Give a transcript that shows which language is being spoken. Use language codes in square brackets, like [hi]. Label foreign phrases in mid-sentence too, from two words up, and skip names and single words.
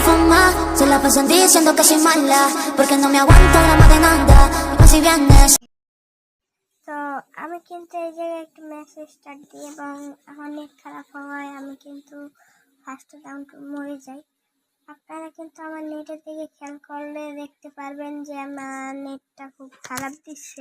[es] más, se la pasan diciendo que soy mala, porque no me aguanto drama de nada, así vienes. [bn] তো আমি কিন্তু এই জায়গায় একটা মেসেজ স্টার্ট দিই এবং আমার নেট খারাপ হওয়ায় আমি কিন্তু [en] first down [bn] মরে যাই। আপনারা কিন্তু আমার নেটের দিকে খেয়াল করলে দেখতে পারবেন যে আমার নেটটা খুব খারাপ দিচ্ছে।